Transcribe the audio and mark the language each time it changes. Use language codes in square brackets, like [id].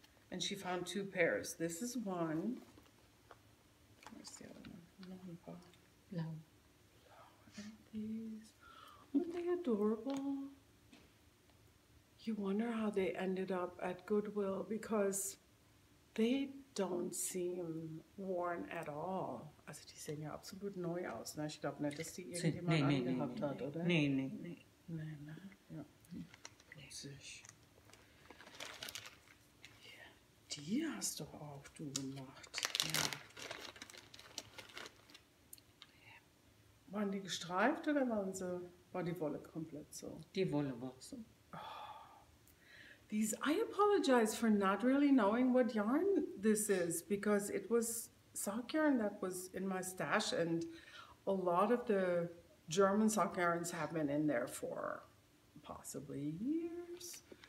[en] And she found 2 pairs. This is one. Where's the other one? No. And these, aren't they adorable? You wonder how they ended up at Goodwill, because they don't seem worn at all. [de] Also die sehen ja absolut neu aus. Ne? Ich glaube nicht, dass die irgendjemand angehabt hat, oder? Nee. Nee, ne? Ja. Witzig. Ja, die hast doch auch du gemacht. Ja. Waren die gestreift oder war die Wolle komplett so? Die Wolle war so. [en] I apologize for not really knowing what yarn this is, because it was sock yarn that was in my stash, and a lot of the German sock yarns have been in there for possibly years.